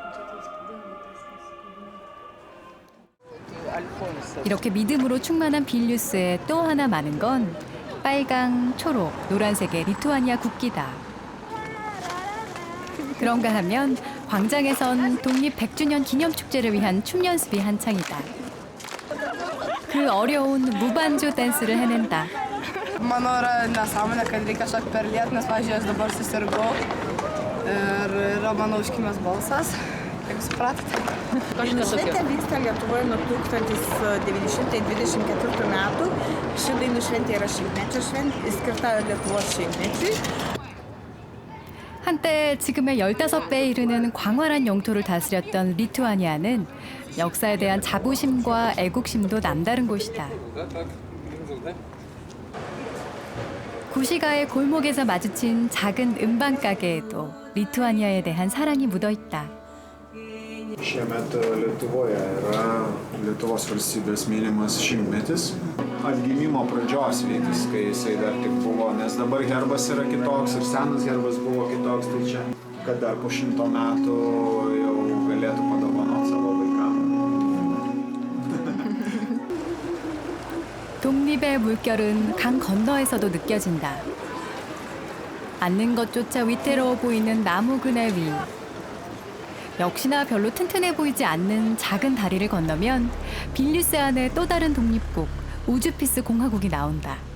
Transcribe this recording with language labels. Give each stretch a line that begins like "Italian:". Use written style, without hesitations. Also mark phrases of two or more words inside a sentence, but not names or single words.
Korean: 이렇게 믿음으로 충만한 빌뉴스에 또 하나 많은 건 빨강, 초록, 노란색의 리투아니아 국기다. 그런가 하면 광장에선 독립 100주년 기념축제를 위한 춤 연습이 한창이다. 그 어려운 무반주 댄스를 해낸다.
Lithuanian: Manau, yra nesąmonė, kad reikia šokti per lietų, nes, pavyzdžiui, aš dabar susirgau ir yra mano užkimęs balsas, kaip supratote. Dainų šventė vyksta Lietuvoje nuo 1924 metų. Ši dainų šventė yra šimtmečio šventė, skirta Lietuvos šimtmečiui.
Korean: 한때 지금의 15배에 이르는 광활한 영토를 다스렸던 리투아니아는 역사에 대한 자부심과 애국심도 남다른 곳이다. 구시가의 골목에서 마주친 작은 음반 가게에도 리투아니아에 대한 사랑이 묻어 있다.
Lithuanian: Šiemet Lietuvoje yra Lietuvos valstybės minimas 100-metis. Atgimimo pradžios vytis, kai jisai dar tik buvo, nes dabar herbas yra kitoks ir senas herbas buvo kitoks, tai čia, kad dar po 100 metų jau galėtų padovanoti savo vaikam.
Korean: 독립의 물결은 강 건너에서도 느껴진다. 앉는 것조차 위태로워 보이는 나무 그네 위. 역시나 별로 튼튼해 보이지 않는 작은 다리를 건너면 빌뉴스 안의 또 다른 독립국 우주피스 공화국이 나온다.